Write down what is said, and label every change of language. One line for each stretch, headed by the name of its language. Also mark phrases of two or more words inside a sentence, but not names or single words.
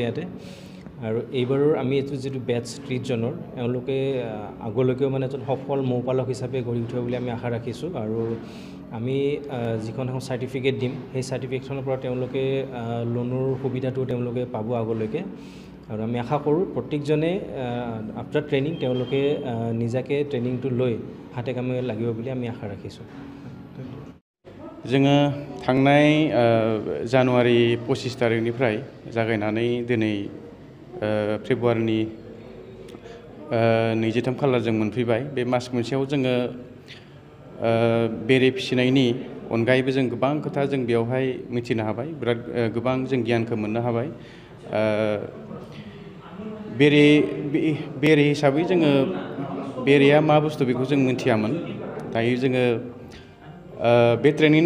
Assamese: ইয়াতে আৰু এইবাৰৰ আমি এইটো যিটো বেটছ 30 জনৰ এওঁলোকে আগলৈকেও মানে এজন সফল মৌপালক হিচাপে গঢ়ি উঠিব বুলি আমি আশা ৰাখিছোঁ আৰু আমি যিখন এখন চাৰ্টিফিকেট দিম সেই চাৰ্টিফিকেটখনৰ পৰা তেওঁলোকে লোনৰ সুবিধাটো তেওঁলোকে পাব আগলৈকে আৰু আমি আশা কৰোঁ প্ৰত্যেকজনে
English: after training
Assamese: তেওঁলোকে নিজাকে ট্ৰেইনিংটো লৈ হাতে কামে লাগিব বুলি আমি আশা ৰাখিছোঁ
Bodo: जोङो थांनाय जानुवारि 25 तारिखनिफ्राय जागायनानै दिनै फेब्रुवारिनि 23 खालार जों मोनफैबाय बे मास मोनसेयाव जोङो बेरे फिसिनायनि अनगायैबो जों गोबां खोथा जों बेयावहाय मिथिनो हाबाय बिराद गोबां जों गियानखौ मोननो हाबाय बेरे हिसाबै जोङो बेरेया मा बुस्थु बेखौ जों मिथियामोन दायो जोङो बे ट्रेनिंनि